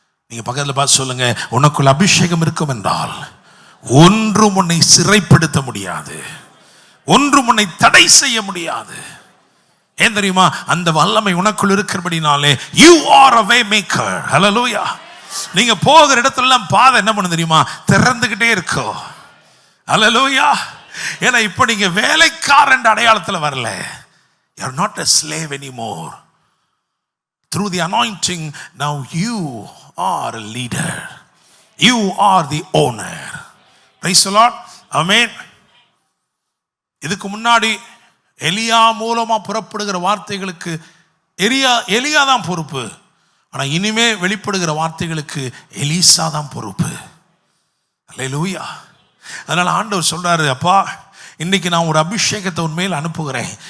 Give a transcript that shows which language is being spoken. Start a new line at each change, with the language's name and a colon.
Tamil: நீங்க பக்கத்துல பார்த்து சொல்லுங்க, உனக்குள்ள அபிஷேகம் இருக்கும் என்றால் ஒன்றும் உன்னை சிறைப்படுத்த முடியாது, ஒன்றும் உன்னை தடை செய்ய முடியாது. ஏன் தெரியுமா, அந்த வல்லமை உனக்குள் இருக்கிறபடினாலே
English: you are a way maker.
Tamil: ஹல்லேலூயா. நீங்க போகிற இடத்துல எல்லாம் பாதை என்ன பண்ணு தெரியுமா, திறந்துகிட்டே இருக்கும். ஹல்லேலூயா. ஏன்னா இப்ப நீங்க வேலைக்காரன் அடையாளத்துல வரல.
English: you are not a slave anymore. Through the anointing now you are a leader, you are the owner. Praise the Lord. Amen.
Tamil: இதுக்கு முன்னாடி எலியா மூலமா புறப்படுகிற வார்த்தைகளுக்கு எலியா தான் பொறுப்பு. ஆனா இனிமே வெளிப்படுகிற வார்த்தைகளுக்கு எலிசா தான் பொறுப்பு. அல்லேலூயா. அதனால ஆண்டவர் சொல்றாரு, அப்பா இன்னைக்கு நான் ஒரு அபிஷேகத்தை உன்மேல் அனுப்புகிறேன்.